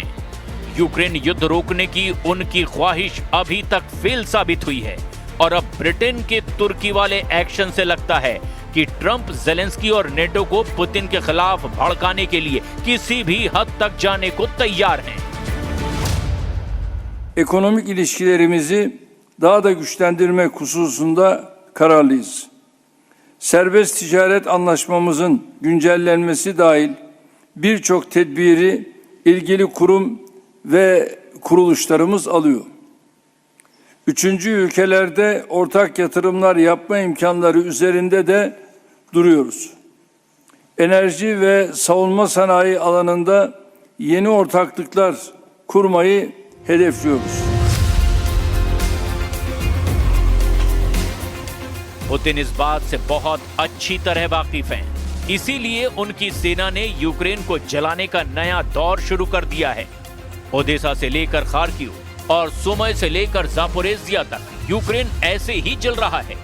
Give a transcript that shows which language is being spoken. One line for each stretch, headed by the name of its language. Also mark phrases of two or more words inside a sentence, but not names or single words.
Hindi: यूक्रेन युद्ध रोकने की उनकी ख्वाहिश अभी तक फेल साबित हुई है और अब ब्रिटेन के तुर्की वाले एक्शन से लगता है कि ट्रंप जेलेंस्की और नेटो को पुतिन के खिलाफ भड़काने के लिए किसी भी हद तक जाने को तैयार हैं।
Turkish: Ekonomik ilişkilerimizi daha da güçlendirmek hususunda kararlıyız. Serbest ticaret anlaşmamızın güncellenmesi dahil birçok tedbiri ilgili kurum ve kuruluşlarımız alıyor. Üçüncü ülkelerde ortak yatırımlar yapma imkanları üzerinde de duruyoruz. Enerji ve savunma sanayi alanında yeni ortaklıklar kurmayı hedefliyoruz.
Hindi: पुतिन इस बात से बहुत अच्छी तरह वाकिफ हैं, इसीलिए उनकी सेना ने यूक्रेन को जलाने का नया दौर शुरू कर दिया है। ओदेसा से लेकर खार्किव और सुमय से लेकर जापोरेजिया तक यूक्रेन ऐसे ही जल रहा है।